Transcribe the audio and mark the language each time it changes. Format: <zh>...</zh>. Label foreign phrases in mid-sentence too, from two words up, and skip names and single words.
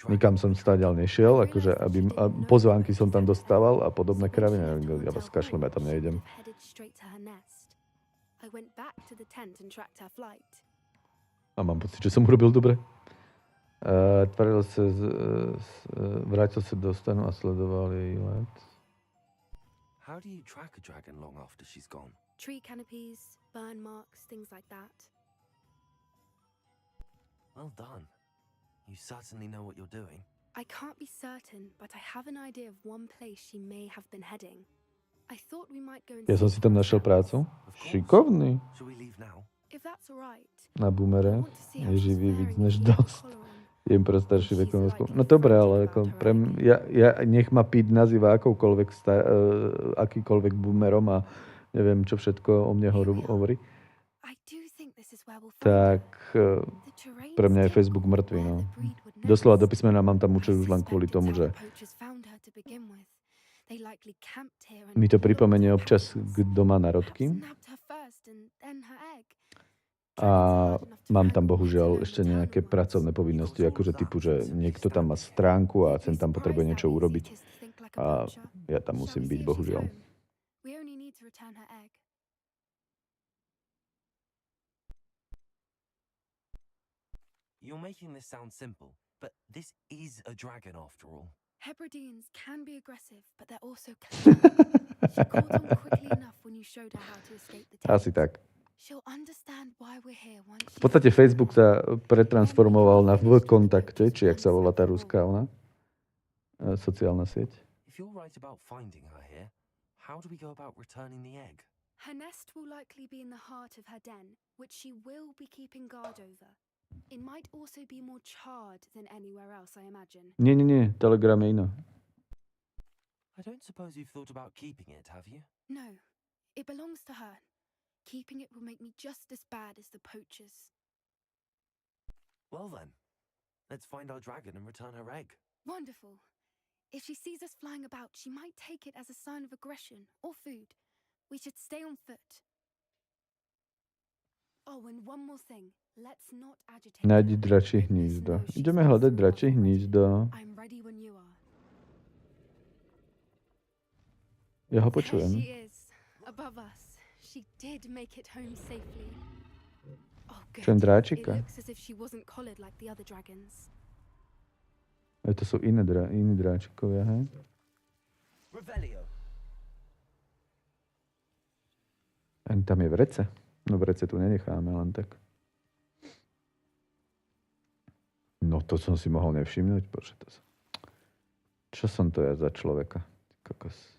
<sk>Nikam som stáďal nešiel, akože aby pozvánky som tam dostával a podobné kraviny. Ja vás kašlem, ja tam nejdem. A mám pocit, že som urobil dobre. Vrátil sa do stanu a sledoval jej let.</sk> <en>How do you track a dragon long after she's gone? Tree canopies, burn marks, things like that. Well done. You certainly know what you're doing. I can't be certain, but I have an idea of one place she may have been heading. I thought we might go and</en> <sk>Ja som si tam našiel prácu. Šikovný.</sk> <en>Shall we leave now? If that's all right.</en> <sk>Na boomere. Je živý víc než dosť. Jem pre starší vekovú skupinu. No dobre, ale ako ja nech ma Pete nazýva akýkoľvek boomerom a neviem, čo všetko o mne hovorí. Tak pre mňa je Facebook mŕtvý, no. Doslova do písmena mám tam účet už len kvôli tomu, že mi to pripomenie občas, kto má narodky. A mám tam bohužiaľ ešte nejaké pracovné povinnosti, akože typu, že niekto tam má stránku a sem tam potrebuje niečo urobiť. A ja tam musím byť, bohužiaľ.</sk> <en>You're making this sound simple, but this is a dragon after all. Hebrideans can be aggressive, but they're also clever. She caught on quickly enough when you showed her how to escape the tent.</en> <sk>Asi tak.</sk> <en>She'll understand why we're here once.</en> <sk>V podstate Facebook sa pretransformoval na V-kontakte, či jak sa volá tá ruská ona sociálna sieť.</sk> <en>If you're right about finding her here, how do we go about returning the egg? Her nest will likely be in the heart of her den, which she will be keeping guard over. It might also be more charred than anywhere else, I imagine.</en> <sk>Nie, Telegram je iná.</sk> <en>I don't suppose you've thought about keeping it, have you? No, it belongs to her. Keeping it will make me just as bad as the poachers. Well then, let's find our dragon and return her egg. Wonderful. If she sees us flying about, she might take it as a sign of aggression or food. We should stay on foot. Oh, and one more thing. Let's not agitate.</en> <sk>Nájdi dračie hnízdo. Ideme hľadať dračie hnízdo.</sk> <en>I'm ready when you are.</en> <sk>Ja ho počujem.</sk> <en>There she is, above us. She did make it home safely. Oh, good.</en> <sk>Čujem dráčika.</sk> <en>It looks as if she wasn't collared like the other dragons.</en> <sk>To sú iní dráčikovia, hej? Revelio. Ani tam je vrece. No vrece tu nenecháme len tak. No to som si mohol nevšimnúť. Bože, to som... Čo som to ja za človeka? Kokos.</sk>